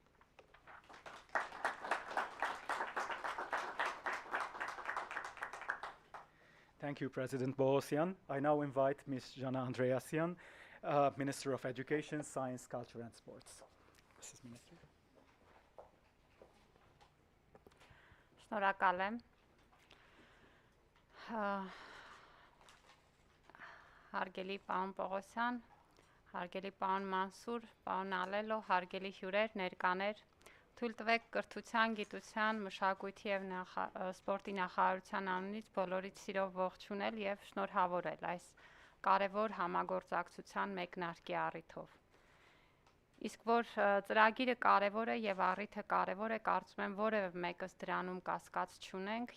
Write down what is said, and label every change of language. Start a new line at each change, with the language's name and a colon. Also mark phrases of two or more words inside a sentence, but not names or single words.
English: Thank you, President Bohosian. I now invite Ms. Jana Andreasyan, Minister of Education, Science, Culture and Sports. Mrs. Minister.
Armenian: Շնորհակալ եմ։ Հարգելի պարոն Պողոսյան, հարգելի պարոն Մանսուր, պարոն Ալելո, հարգելի հյուրեր, ներկաներ, թույլ տվեք կրթության, գիտության, մշակույթի եւ սպորտի նախարարության անունից բոլորիդ սիրով ողջունել եւ շնորհավորել այս կարևոր համագործակցության մեկնարկի առիթով։ Իսկ որ ծրագիրը կարևոր է եւ առիթը կարևոր է, կարծում եմ որևէ մեկս դրանում կասկած չունենք